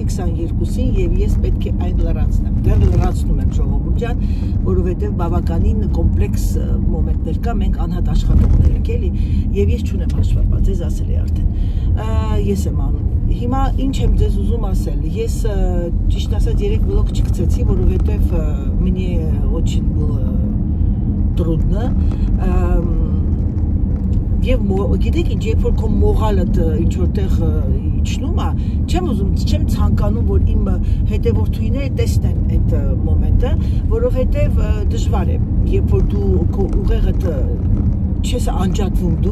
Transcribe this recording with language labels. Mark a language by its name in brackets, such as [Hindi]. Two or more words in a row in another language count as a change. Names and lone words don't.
[Armenian] 22-ին եւ ես պետք է այն լրացնեմ։ Դեռ լրացնում եմ ժողովուրդ ջան, որովհետեւ բավականին կոմպլեքս մոմենտներ կա, մենք անհատ աշխատողներ ենք էլի, եւ ես չունեմ հաշվառված, ես ասել եմ արդեն։ Ես եմ անում։ Հիմա ինչ եմ ձեզ ուզում ասել։ Ես ճիշտ ասած 3 բլոկ չգցեցի, որովհետեւ [Russian] мне очень было трудно։ [Armenian] Եվ գիտեք ինչ, երբ որ քո մողալդ ինչ որտեղ իջնում է, չեմ ցանկանում, որ իմ հետևորդուները տեսնեն այդ մոմենտը, որովհետև դժվար է, երբ որ դու քո ուղեղդ չես անջատվում դու